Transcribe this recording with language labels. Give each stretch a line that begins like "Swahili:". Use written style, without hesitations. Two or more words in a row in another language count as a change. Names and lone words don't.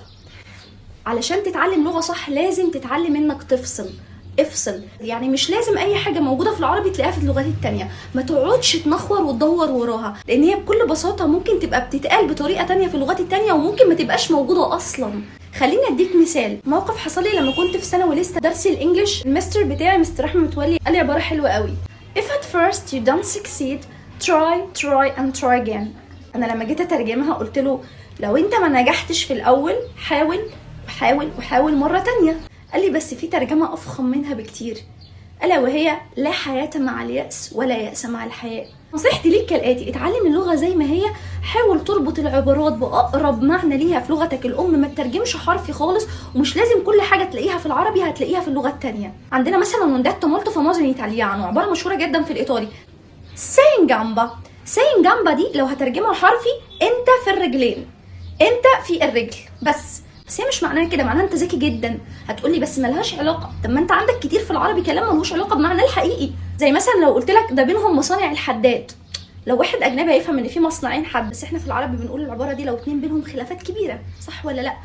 Arabic: علشان تتعلم لغه صح لازم تتعلم انك افصل، يعني مش لازم اي حاجه موجوده في العربي تلاقيها في اللغات التانية. ما تقعدش تنخور وتدور وراها، لان هي بكل بساطه ممكن تبقى بتتقال بطريقه تانية في اللغات التانية وممكن ما تبقاش موجوده اصلا. خليني اديك مثال. موقف حصل لي لما كنت في ثانوي لسه درسي الانجليش. المستر بتاعي مستر احمد متولي قال لي عباره حلوه قوي:
English: if at first you don't succeed try and try again.
Arabic: انا لما جيت اترجمها قلت له لو انت ما نجحتش في الاول حاول مره تانية. قال لي بس في ترجمه افخم منها بكتير، الا وهي لا حياه مع الياس ولا ياس مع الحياه. نصيحتي ليك كالاتي: اتعلم اللغه زي ما هي، حاول تربط العبارات باقرب معنى ليها في لغتك الام، ما تترجمش حرفي خالص، ومش لازم كل حاجه تلاقيها في العربي هتلاقيها في اللغه التانية. عندنا مثلا
Italian: un detto molto famoso in italiano،
Arabic: عباره مشهوره جدا في الايطالي:
Italian: sei in gamba
Arabic: دي لو هترجمها حرفي انت في الرجلين، انت في الرجل بس هي مش معناها كده، معناها انت ذكي جدا. هتقولي بس ملهاش علاقه. طب ما انت عندك كتير في العربي كلام ملوش علاقه بمعنى الحقيقي، زي مثلا لو قلت لك ده بينهم مصانع الحداد. لو واحد اجنبي هيفهم ان في مصنعين حد، بس احنا في العربي بنقول العباره دي لو اتنين بينهم خلافات كبيره، صح ولا لا؟